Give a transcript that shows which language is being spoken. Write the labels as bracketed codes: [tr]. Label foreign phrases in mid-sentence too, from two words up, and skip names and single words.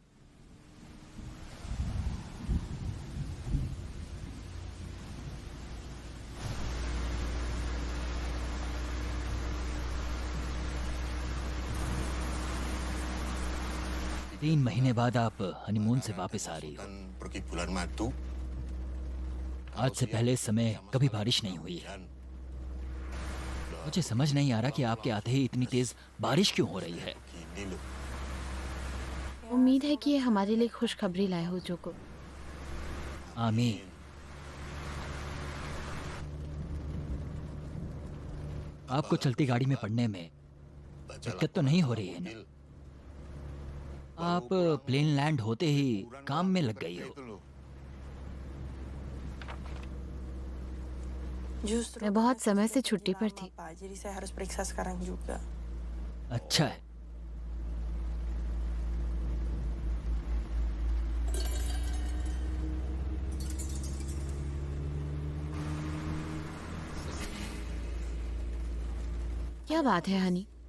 [hi] तीन महीने बाद आप हनीमून से वापस आ रही हो। [id] pergi bulan madu. [hi] आज से पहले इस समय कभी बारिश नहीं हुई है। मुझे समझ नहीं आ रहा कि आपके आते ही इतनी तेज बारिश क्यों हो रही है। [id] Gini loh. [hi] उम्मीद है कि ये हमारे लिए खुशखबरी लाए हो जोको। आमीन। आपको चलती गाड़ी में पढ़ने में दिक्कत तो नहीं हो रही है ना? आप प्लेन लैंड होते ही काम में लग गई हो। [id] Justru [hi] मैं बहुत समय से छुट्टी पर थी। [id] Pak, jadi saya harus periksa sekarang juga. [hi] अच्छा है। क्या बात है हनी?